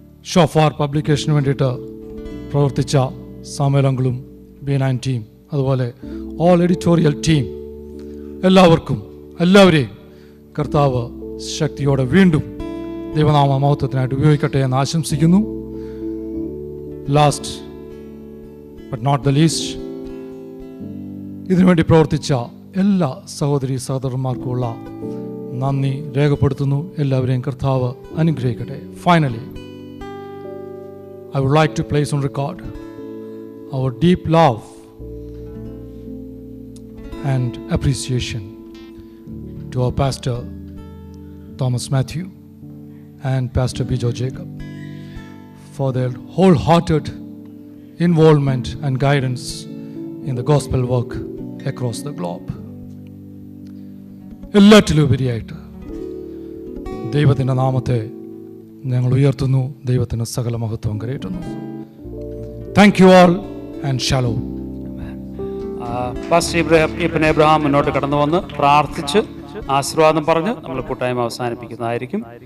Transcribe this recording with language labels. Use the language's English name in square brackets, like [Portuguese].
[Malayalam] Shofar പബ്ലിക്കേഷന് വേണ്ടിയിട്ട് പ്രവർത്തിച്ച Samuel B9 team, അതുപോലെ ഓൾ എഡിറ്റോറിയൽ ടീം, എല്ലാവരെയും കർത്താവ് ശക്തിയോടെ വീണ്ടും ദൈവനാമ മഹത്വത്തിനായിട്ട് ഉപയോഗിക്കട്ടെ എന്ന് ആശംസിക്കുന്നു. [English] last but not the least, [Malayalam] ഇതിനുവേണ്ടി പ്രവർത്തിച്ച എല്ലാ സഹോദരി സഹോദരന്മാർക്കുമുള്ള നന്ദി രേഖപ്പെടുത്തുന്നു. എല്ലാവരെയും കർത്താവ് അനുഗ്രഹിക്കട്ടെ. [English] Finally, I would like to place on record our deep love and appreciation to our Pastor Thomas Matthew and Pastor Bijo Jacob for their wholehearted involvement and guidance in the gospel work across the globe. [Malayalam] എല്ലാറ്റിലുപരിയായിട്ട് ദൈവത്തിൻ്റെ നാമത്തെ ഞങ്ങൾ ഉയർത്തുന്നു. ദൈവത്തിന് സകല മഹത്വം കരയറ്റുന്നു. [English] Thank you all and shalom. [Malayalam] Pastor Ibrahim Abraham മുന്നോട്ട് കടന്നു വന്ന് പ്രാർത്ഥിച്ച് ആശീർവാദം പറഞ്ഞ് നമ്മൾ കൂട്ടായ്മ അവസാനിപ്പിക്കുന്നതായിരിക്കും.